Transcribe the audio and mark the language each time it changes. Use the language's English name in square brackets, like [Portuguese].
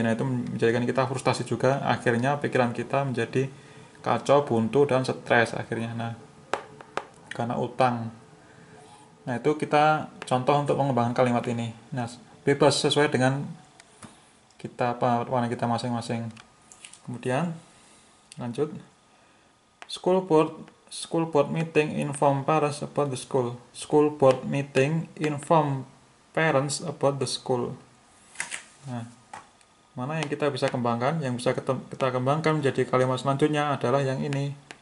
[Indonesian] Nah, itu menjadikan kita frustasi juga, akhirnya pikiran kita menjadi kacau, buntu, dan stres akhirnya. Nah, karena utang. Nah, itu kita contoh untuk mengembangkan kalimat ini. Nah, bebas sesuai dengan kita warna kita masing-masing. Kemudian lanjut. [English] School board meeting inform parents about the school. School board meeting inform parents about the school. [Indonesian] Nah, mana yang kita bisa kembangkan? Yang bisa kita kembangkan menjadi kalimat selanjutnya adalah yang ini.